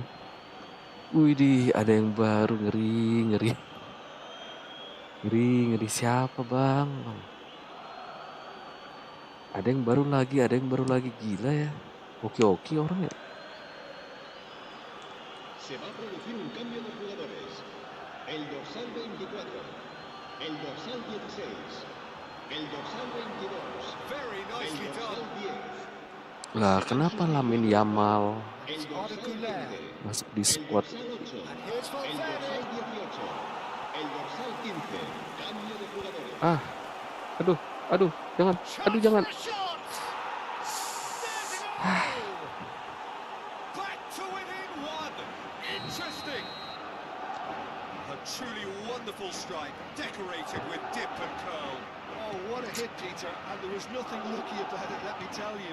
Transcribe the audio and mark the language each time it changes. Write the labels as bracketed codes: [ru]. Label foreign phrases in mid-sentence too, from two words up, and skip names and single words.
[id] Widih, ada yang baru, ngeri. Ngeri siapa Bang? Ada yang baru lagi, gila ya. Oke orang ya. [es] Se va a producir un cambio de jugadores. El dorsal 24, el dorsal 16, el dorsal 22, [en] Very [es] el [en] nicely [es] dorsal [en] done. [es] 10, [id] Lah, kenapa Lamin Yamal [es] el dorsal 15, [id] masuk di [es] el [en] squad? [es] dorsal 8, [en] And here's [es] el [en] Valverde. [es] dorsal 18, el dorsal 15. Cambio de jugadores. [id] Ah, aduh, jangan. [en] Chance [id] Jangan. [en] for a shot. There's a goal. Back to within one. Interesting. A truly wonderful strike, decorated with dip and curl. Oh, what a hit, Peter. And there was nothing lucky about it, let me tell you.